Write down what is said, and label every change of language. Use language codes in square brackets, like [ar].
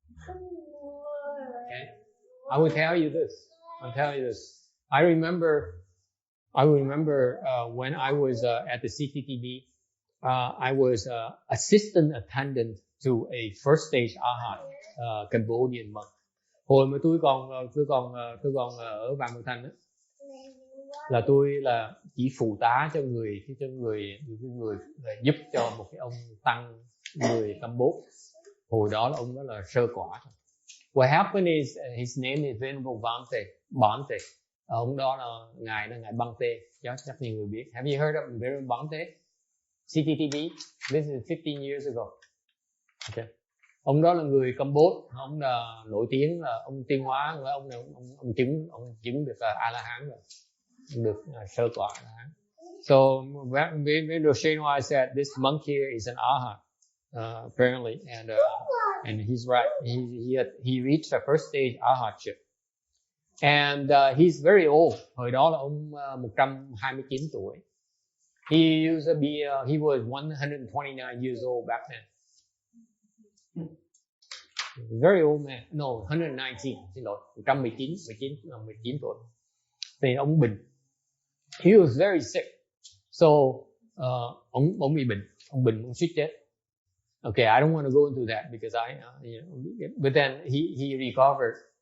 [en] Okay, I will tell you this. I remember when I was at the CTTB, I was assistant attendant to a first stage Arhat Cambodian monk. [vi] Hồi mà tôi còn ở Vạn Mật Thành á, là tôi là chỉ phụ tá cho người giúp cho một cái ông tăng người Campuchia. Hồi đó là ông đó là sơ quả. [en] What happened is his name is Venerable Bante. [vi] Ông đó là ngài Bante, chắc nhiều người biết. [en] Have you heard of Venerable Bante? CTTB. This is 15 years ago. Okay. [vi] Ông đó là người Campuchia, ông là nổi tiếng là ông tiên hóa, ông chứng được A La Hán rồi, được sơ quả A La Hán. [en] So when Roshenwa said this monk here is an Arhat, apparently, and he's right. He reached the first stage Arhatship, and he's very old. [vi] Hồi đó là ông 129 tuổi. [en] He used to be he was 129 years old back then. Very old man. No, 119. [vi] Xin lỗi, 119 tuổi. Thì ông bệnh. [en] He was very sick. [vi] So ông bị bệnh, ông suýt chết. [en] Okay, I don't want to go into that because but then he recovered.